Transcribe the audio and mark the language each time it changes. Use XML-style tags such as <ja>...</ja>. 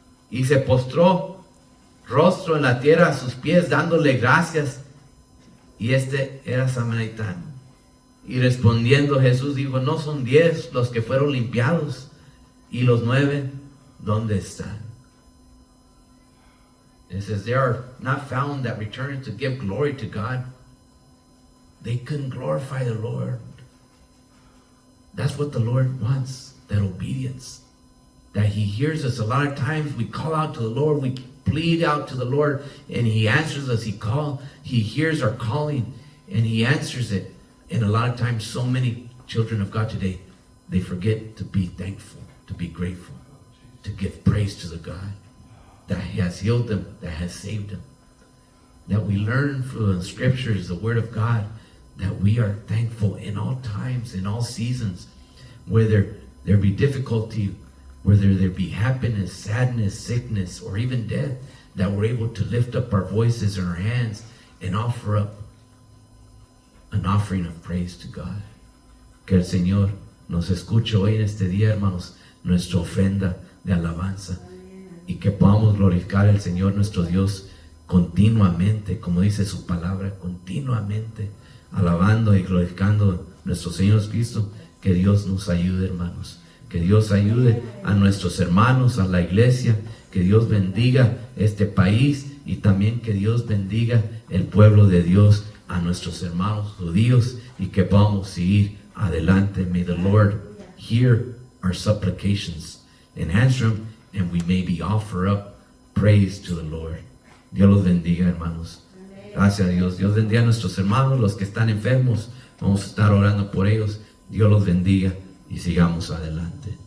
<es>Y se postró rostro en la tierra a sus pies, dándole gracias. Y este era samaritano. Y respondiendo Jesús dijo, no son 10 los que fueron limpiados, y los 9, ¿dónde están?</es> <en>It says, they are not found that returned to give glory to God. They couldn't glorify the Lord. That's what the Lord wants, that obedience. That He hears us. A lot of times we call out to the Lord, we plead out to the Lord, and He answers us. He hears our calling, and He answers it. And a lot of times, so many children of God today, they forget to be thankful, to be grateful, to give praise to the God that has healed them, that has saved them. That we learn from the scriptures, the word of God, that we are thankful in all times, in all seasons, whether there be difficulty, whether there be happiness, sadness, sickness, or even death, that we're able to lift up our voices and our hands and offer up an offering of praise to God.</en> <es>Que el Señor nos escuche hoy en este día, hermanos, nuestra ofrenda de alabanza, y que podamos glorificar al Señor nuestro Dios continuamente, como dice su palabra, continuamente, alabando y glorificando a nuestro Señor Jesucristo. Que Dios nos ayude, hermanos, que Dios ayude a nuestros hermanos, a la iglesia, que Dios bendiga este país, y también que Dios bendiga el pueblo de Dios, a nuestros hermanos judíos, y que podamos seguir adelante.</es> <en>May the Lord hear our supplications and answer them, and we maybe offer up Praise to the Lord.</en> <es>Dios los bendiga, hermanos. Gracias a Dios. Dios bendiga a nuestros hermanos, los que están enfermos. Vamos a estar orando por ellos. Dios los bendiga y sigamos adelante.</es>